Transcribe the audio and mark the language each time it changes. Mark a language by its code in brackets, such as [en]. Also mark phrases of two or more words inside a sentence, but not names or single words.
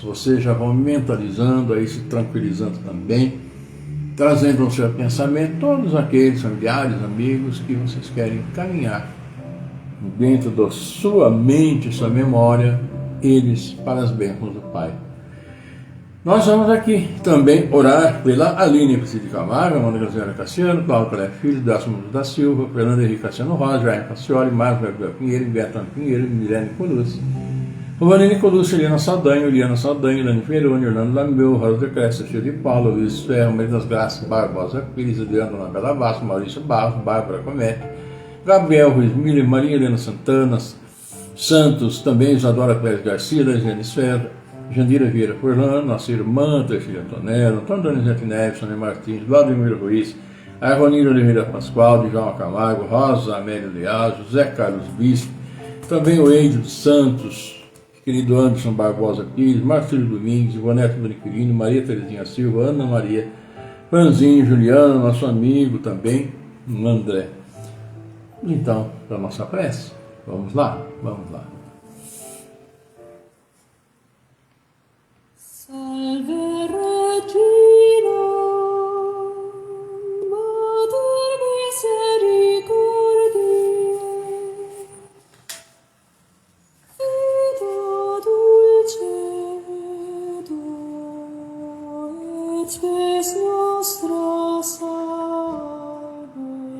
[pt] Vocês já vão mentalizando aí, se tranquilizando também, trazendo ao seu pensamento todos aqueles familiares, amigos que vocês querem caminhar dentro da sua mente, sua memória, eles para as bênçãos do Pai. Nós vamos aqui também orar pela Aline Priscila Camargo, Amanda Graziana Cassiano, Cláudio Pelé Filho, Dácio da Silva, Fernando Henrique Cassiano Rosa, Jair Cassioli, Marcos Gabriel Pinheiro, Betano Pinheiro, Mirene Colucci, Rovanine Colucci, Eliana Saldanha, Eliana Saldanha, Ilane Feroni, Orlando Lameu, Rosa de Cresta, Chico de Paulo, Luiz Ferro, Maria das Graças, Barbosa Pires, Adriano Bela Basso, Maurício Barros, Bárbara Comete, Gabriel Ruiz Miller, Maria Helena Santana Santos, também Isadora Pérez Garcia, Regiane Esfera, Jandira Vieira Furlan, nossa irmã Teixeira Antonello, Antônio Donizete Neves, Sônia Martins, Vladimir Ruiz, Arronira Oliveira Pascoal, João Camargo, Rosa Amélia Leal, José Carlos Bispo, também o Eide dos Santos, querido Anderson Barbosa Pires, Marcelo Domingues, Ivonete Boniquirino, Maria Terezinha Silva, Ana Maria, Franzinho, Juliano, nosso amigo também, André. Então, para a nossa prece, vamos lá. [la] Salve Regina, Mater misericordiae, vita dulcedo, et spes nostra salve.